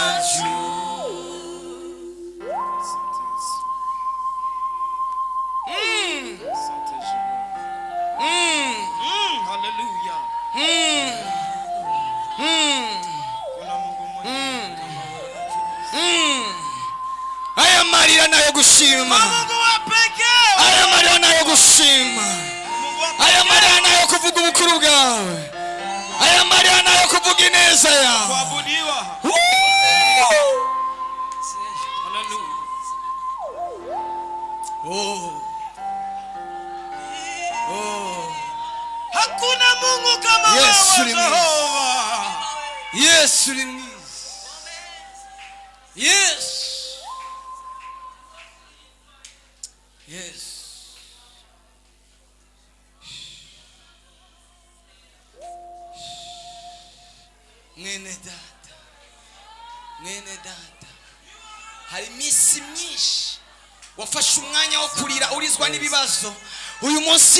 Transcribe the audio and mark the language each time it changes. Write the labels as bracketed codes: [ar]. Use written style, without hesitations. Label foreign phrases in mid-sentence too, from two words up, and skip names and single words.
[sw] Hallelujah. Kuna Mungu mmoja kama wewe. [rw] aya marira nayo gushima [sw] Mungu wa pekee. [rw] aya marira nayo gushima [sw] Mungu wa [rw] aya marira nayo kuvuga ubukuru bwawe aya marira nayo kuvuga ineza yawe [sw] kuabudiwa. Woo! Hallelujah. Oh. Oh. Hakuna Mungu kama Yesu wewe ni mwiza. Jehova. Yesu ni mwiza. Yes. Yes. [rw] Mwene data hari iminsi myinshi wafashe umwanya wo kurira urizwa n'ibibazo uyu munsi